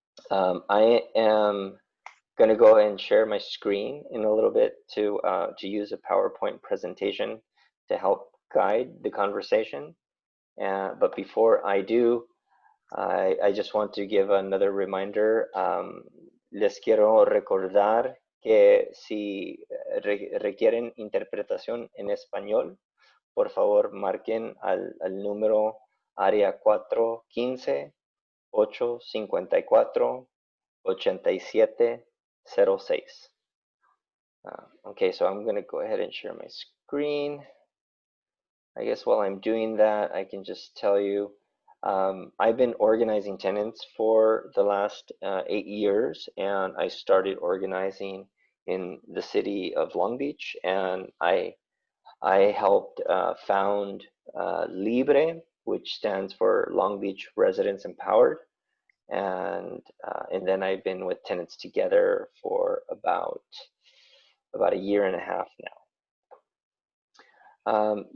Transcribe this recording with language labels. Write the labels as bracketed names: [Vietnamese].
[English] I am going to go ahead and share my screen in a little bit to use a PowerPoint presentation to help guide the conversation. But before I do, I just want to give another reminder. [Spanish] Les quiero recordar que si requieren interpretación en español, por favor marquen al número área 415-854-8706. [English] Okay, so I'm going to go ahead and share my screen. I guess while I'm doing that, I can just tell you, I've been organizing tenants for the last 8 years, and I started organizing in the city of Long Beach, and I helped found LIBRE, which stands for Long Beach Residents Empowered, and then I've been with Tenants Together for about a year and a half now.